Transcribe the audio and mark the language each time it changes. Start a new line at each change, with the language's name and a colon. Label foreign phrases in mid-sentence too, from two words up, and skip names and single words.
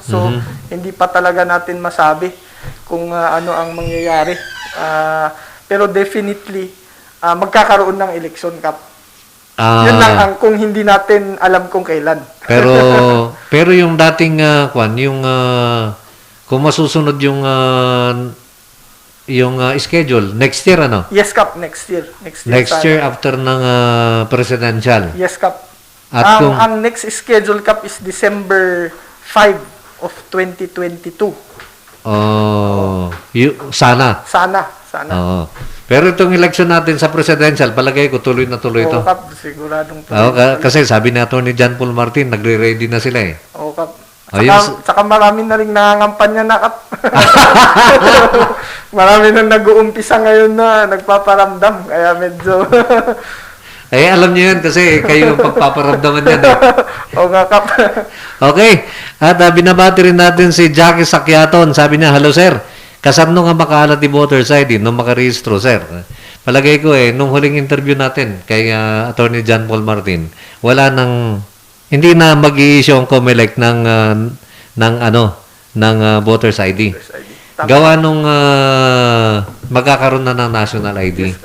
Filipino: So, hindi pa talaga natin masabi kung ano ang mangyayari. Pero definitely, magkakaroon ng eleksyon, Kap. Yun lang ang kung hindi natin alam kung kailan. pero yung dating kung masusunod yung schedule
English: next year, Yes, Kap, next year. Next year after ng presidential. Yes, Kap.
Filipino: At
English: ang next schedule, Kap, is December 5 of 2022.
Filipino: Sana. Pero itong election natin sa presidential, palagay ko tuloy na tuloy ito. Kap, siguradong tuloy. Kasi sabi ni Atty. John Paul Martin, nagre-ready na sila eh. Oo, Kap. Saka marami na rin nangangampanya na, Kap. Marami na nag-uumpisa ngayon na nagpaparamdam. Kaya medyo... alam niyo yan kasi kayo ang pagpaparamdaman yan eh. Oo nga, Kap. Okay. At binabati rin natin si Jackie Sakyaton. Sabi niya,
English: hello sir.
Iloko: Kasano nga makaalat ni
English: voters ID
Iloko: nung makarehistro, sir?
Filipino: Palagay ko nung huling interview natin kay Atty. John Paul Martin, hindi na mag-i-issue ang COMELEC ng
English: voters ID.
Filipino: Gawa nung magkakaroon na ng
English: national ID.